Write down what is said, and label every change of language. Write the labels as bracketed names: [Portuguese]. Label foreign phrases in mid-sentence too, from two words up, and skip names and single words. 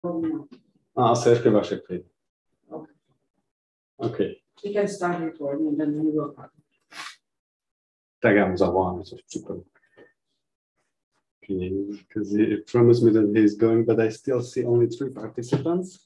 [Czech] Asi ještě Vašek přijde. OK. [English] We can start recording and then we will. [Czech] Tak já mu zavolám, něco připravím. [English] Okay, because he promised me that he's going, but I still see only 3 participants.